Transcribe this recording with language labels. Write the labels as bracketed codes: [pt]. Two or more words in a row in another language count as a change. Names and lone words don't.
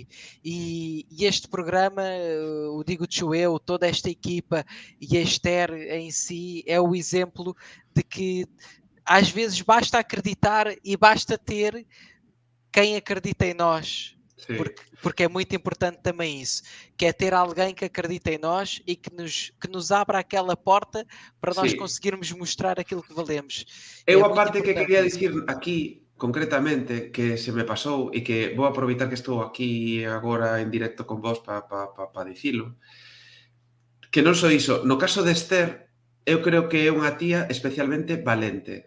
[pt] E este programa, o Digo-te eu, toda esta equipa e a Esther em si, é o exemplo de que às vezes basta acreditar e basta ter quem acredita em nós. Porque é muito importante também isso, que é ter alguém que acredita em nós e que nos abra aquela porta para nós conseguirmos mostrar aquilo que valemos. [gl] Eu a parte que quería dicir aquí concretamente, que se me pasou e que vou aproveitar que estou aquí agora en directo con vos para dicilo, que non só iso, no caso de Esther, eu creo que é unha tía especialmente valente.